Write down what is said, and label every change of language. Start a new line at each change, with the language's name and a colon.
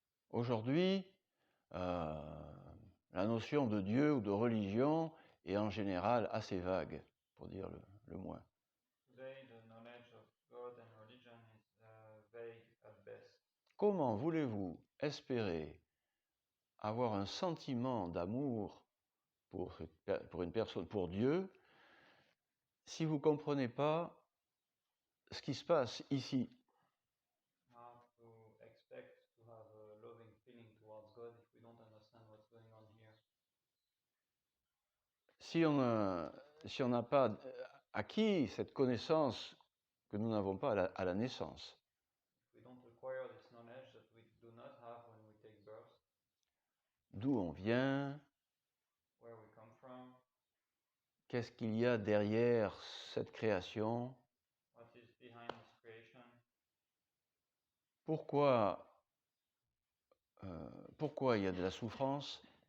French: Aujourd'hui, la notion de Dieu ou de religion est en général assez vague, pour dire le moins.
English: Today, the knowledge of God and religion is vague at best.
French: Comment voulez-vous espérer avoir un sentiment d'amour pour une personne, pour Dieu, si vous ne comprenez pas ce qui se passe ici?
English: How to expect to have a loving feeling towards God if we don't understand what's going on here?
French: Si on n'a pas acquis cette connaissance que nous n'avons pas à la naissance,
English: If we don't acquire this knowledge that we do not have when we take birth,
French: d'où on vient,
English: where we come from,
French: qu'est-ce qu'il y a derrière cette création,
English: what is behind this creation,
French: pourquoi il y a de la souffrance,